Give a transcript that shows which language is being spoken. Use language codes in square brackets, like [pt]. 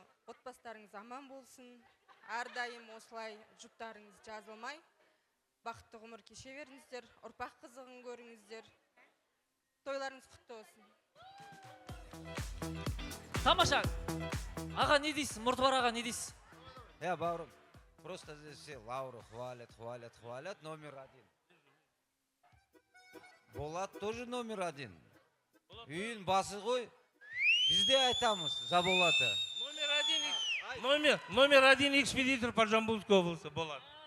[kk] Отбастарыңыз аман болсын. Әрдайым осылай жұптарыңыз жазылмай. Бақытты ғұмыр кеше беріңіздер, ұрпақ қызығын көріңіздер. Тойларыңыз құтты болсын. Тамаша, аға не дейсің, Мұртбар аға не дейсің? Бауырым, [ru] просто здесь все Лауру хвалят, номер один. Болат тоже номер один. [kk] Үйін басы ғой, бізде айтамыз [ru] за Болата. Номер один экспедитор по Жамбылской области, Болат.